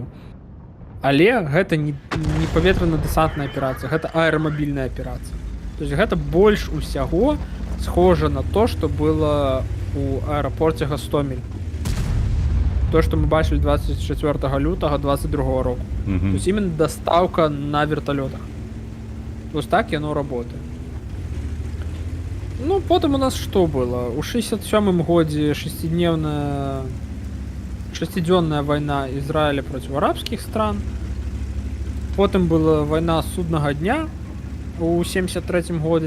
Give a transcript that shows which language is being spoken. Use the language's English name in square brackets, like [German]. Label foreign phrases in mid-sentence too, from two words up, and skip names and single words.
[Belarusian] Але гэта не паветрана-дэсантная аперацыя, гэта аэрамабільная аперацыя. [Russian] То есть [Belarusian] гэта больш усяго схожа на то, што было у аэрапорце Гастомель. То, што мы бачылі 24 лютага 22 року. [Russian] То есть именно доставка на верталётах. То есть [Belarusian] так яно работае. Ну, потым у нас што было? У 67-м годзе шестидзённая вайна Ізраіля проці арабскіх стран. Потым была вайна суднага дня у 73-м годзе.